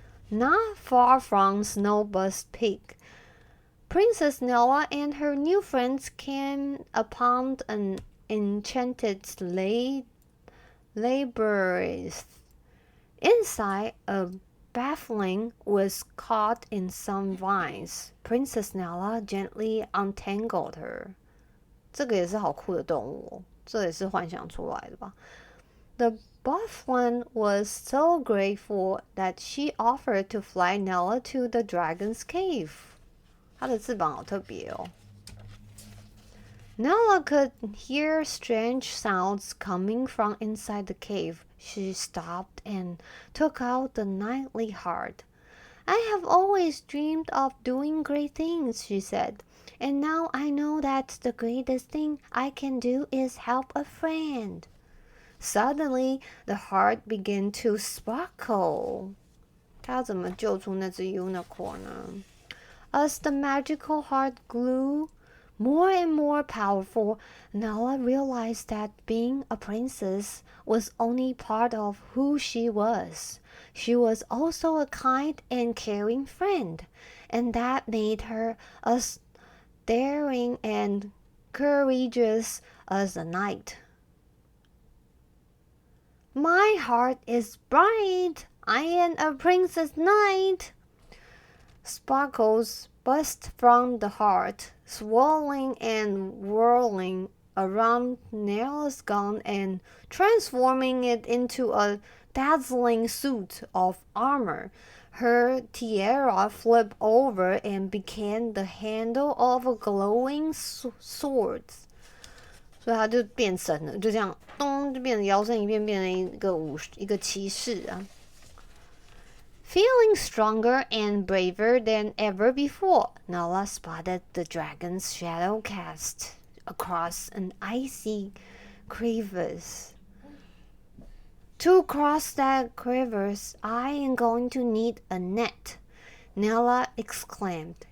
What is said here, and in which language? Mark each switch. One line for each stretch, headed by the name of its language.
English: Not far from Snowburst Peak, Princess Nella and her new friends came upon an enchanted labyrinth. Inside, a baffling was caught in some vines. Princess Nella gently untangled her.
Chinese: 这个也是好酷的动物哦，这也是幻想出来的吧。
English: The baffling was so grateful that she offered to fly Nella to the dragon's cave.
Chinese: 它的翅膀好特别哦。
English: Nella could hear strange sounds coming from inside the cave. She stopped and took out the knightly heart. I have always dreamed of doing great things, she said, and now I know that the greatest thing I can do is help a friend. Suddenly, the heart began to sparkle.
Chinese: 她要怎么救出那只 unicorn 呢？
English: As the magical heart grew more and more powerful, Nella realized that being a princess was only part of who she was. She was also a kind and caring friend, and that made her as daring and courageous as a knight. My heart is bright. I am a princess knight. Sparkles burst from the heart, swirling and whirling around Nella's gown and transforming it into a dazzling suit of armor. Her tiara flipped over and became the handle of a glowing sword.
Chinese: 所以她就变身了，就这样咚就变成摇身一变，变成一个骑士啊。
English: Feeling stronger and braver than ever before, Nella spotted the dragon's shadow cast across an icy crevice. To cross that crevice, I am going to need a net, Nella exclaimed.